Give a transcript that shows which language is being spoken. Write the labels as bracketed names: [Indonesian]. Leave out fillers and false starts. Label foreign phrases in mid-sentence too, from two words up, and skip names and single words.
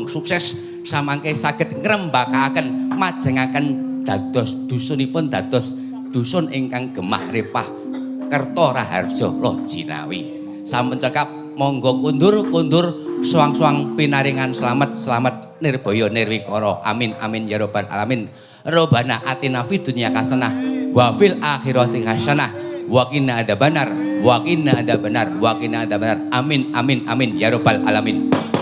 [Javanese] sukses samangke saged ngrembakaken majengaken dados dusunipun dados dusun ingkang gemah repah Kerta Raharja Loh Jinawi sampun cekap monggo kundur suang-suang pinaringan selamat nirbaya nirwikara [Arabic] آمين آمين يا رب العالمين ربنا آتنا في الدنيا حسنة وفي الآخرة حسنة وقنا عذاب النار وقنا عذاب النار وقنا عذاب النار آمين آمين آمين يا رب العالمين.